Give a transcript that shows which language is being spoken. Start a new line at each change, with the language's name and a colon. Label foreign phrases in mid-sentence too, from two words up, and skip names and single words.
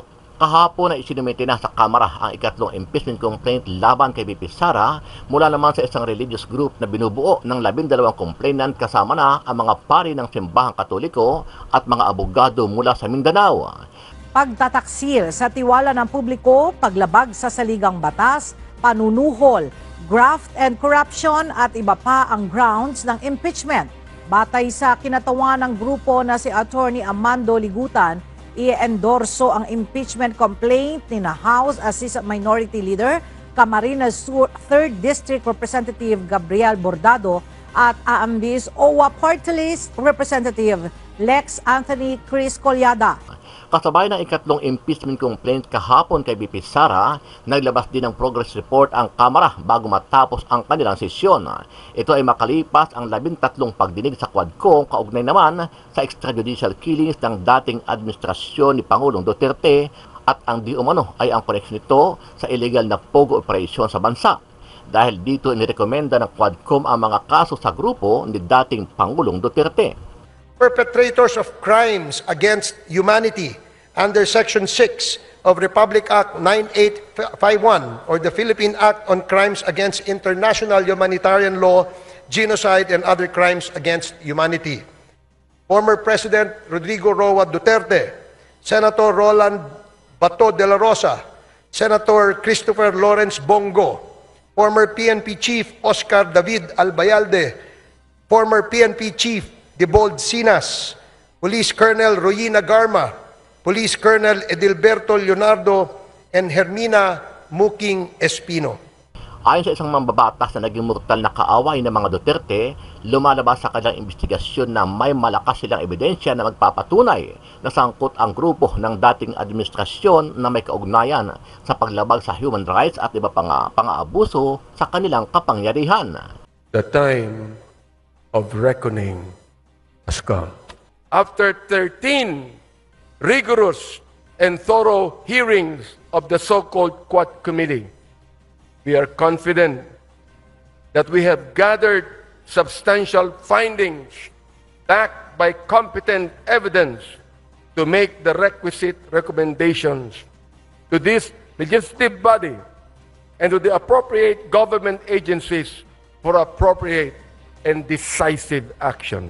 Filipino: Kahapon na isinumite na sa Kamara ang ikatlong
English: impeachment complaint
Filipino: laban kay BP Sara mula naman sa isang
English: religious group
Filipino: na binubuo ng 12 complainant kasama na ang mga pari ng simbahang katoliko at mga abogado mula sa Mindanao. Pagtataksil sa tiwala ng publiko, paglabag sa saligang batas, panunuhol,
English: graft and corruption
Filipino: at iba pa ang grounds ng impeachment. Batay sa kinatawan ng grupo na si Attorney Amando Ligutan, i-endorso ang
English: impeachment complaint
Filipino: ni na House Assistant Minority Leader Camarines Sur 3rd District Representative Gabriel Bordado at Aambis OWA Party List Representative Lex Anthony Chris Colyada. Kasabay ng ikatlong
English: impeachment complaint
Filipino: kahapon kay BP Sara, naglabas din ng
English: progress report
Filipino: ang Kamara bago matapos ang kanilang sesyon. Ito ay makalipas ang 13 pagdinig sa Quadcom kaugnay naman sa
English: extrajudicial killings
Filipino: ng dating administrasyon ni Pangulong Duterte at ang di umano ay ang koneksyon nito sa illegal na
English: pogo operation
Filipino: sa bansa. Dahil dito inirekomenda ng Quadcom ang mga kaso sa grupo ni dating Pangulong Duterte.
English: Perpetrators of crimes against humanity under Section 6 of Republic Act 9851 or the Philippine Act on Crimes Against International Humanitarian Law, Genocide and Other Crimes Against Humanity. Former President Rodrigo Roa Duterte, Senator Roland Bato de la Rosa, Senator Christopher Lawrence Bongo, former PNP Chief Oscar David Albayalde, former PNP Chief Debold Sinas, Police Colonel Royina Garma, Police Colonel Edilberto Leonardo, and Hermina Muking Espino.
Filipino: Ayon sa isang mambabatas na naging mortal na kaaway ng mga Duterte, lumalabas sa kanilang investigasyon na may malakas silang ebidensya na magpapatunay na sangkot ang grupo ng dating administrasyon na may kaugnayan sa paglabag sa
English: human rights
Filipino: at iba pang pang-aabuso sa kanilang kapangyarihan.
English: The time of reckoning has come. After 13 rigorous and thorough hearings of the so-called Quad Committee, we are confident that we have gathered substantial findings backed by competent evidence to make the requisite recommendations to this legislative body and to the appropriate government agencies for appropriate and decisive action.